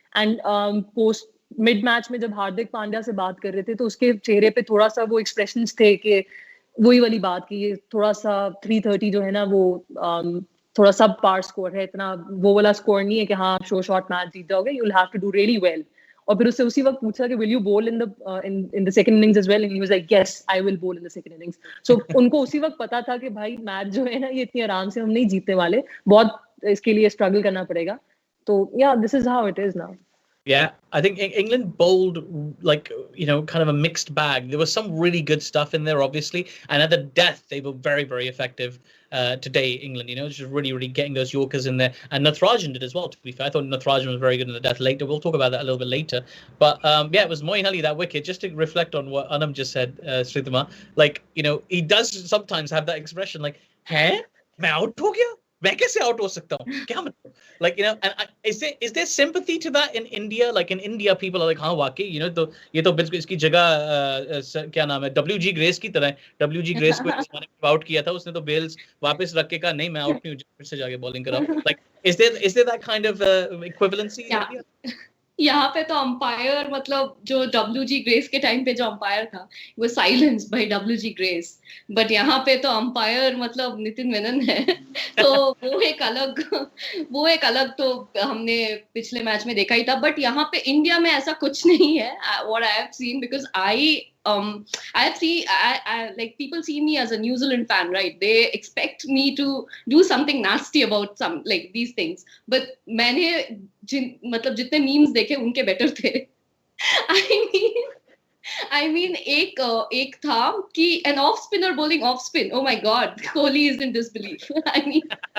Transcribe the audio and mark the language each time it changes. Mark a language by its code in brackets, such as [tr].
[hi] And post mid match में जब हार्दिक पांड्या से बात कर रहे थे तो उसके चेहरे पे थोड़ा सा वो एक्सप्रेशंस थे कि वही वाली बात की ये थोड़ा सा 330 जो है ना वो थोड़ा सब पार स्कोर है, इतना वो वाला स्कोर नहीं है कि हाँ आप शो शॉट मैच जीत जाओगे, [en] You will have to do really well. [hi] और फिर उससे उसी वक्त पूछा कि [en] Will you bowl in the second innings as well, and he was like yes I will bowl in the second innings. [hi] सो उनको उसी वक्त पता था कि भाई मैच जो है ना ये इतनी आराम से हम नहीं जीतने वाले, बहुत इसके लिए स्ट्रगल करना पड़ेगा. [en] तो yeah this is how it is now. Yeah, I think England bowled like, kind of a mixed bag. There was some really good stuff in there, obviously, and at the death they were very, very effective today. England, just really, really getting those Yorkers in there, and Natarajan did as well. To be fair, I thought Natarajan was very good in the death later. We'll talk about that a little bit later. But yeah, it was Moeen Ali, that wicket. Just to reflect on what Anam just said, Sridhama, like he does sometimes have that expression like, "Hey, [hi] मैं out हो गया? मैं कैसे out हो सकता हूँ? क्या मतलब?" [en] Like, and is there sympathy to that in India? Like in India, people are like, [hi] हाँ वाकई, तो ये तो बिल्कुल इसकी जगह क्या नाम है, WG ग्रेस की तरह है. WG ग्रेस को इस मैंने आउट किया था, उसने तो बेल्स वापस रख के कहा नहीं मैं आउट नहीं हूँ, फिर से जाके बॉलिंग कराओ. [en] Like, is there that kind of equivalency in India? [hi] यहाँ पे तो अंपायर मतलब जो WG ग्रेस के टाइम पे जो अंपायर था वो silence bye WG grace, but यहाँ पे तो अंपायर मतलब नितिन मेनन है. तो वो एक अलग तो हमने पिछले मैच में देखा ही था. बट यहाँ पे इंडिया में ऐसा कुछ नहीं है, [en] What I have seen, because I have seen I like people see me as a New Zealand fan, right? They expect me to do something nasty about some like these things. [hi] But मैंने मतलब जितने memes देखे उनके better थे. [en] I mean [hi] एक था कि [en] an off spinner bowling off spin. Oh my God, Kohli is in disbelief. I mean.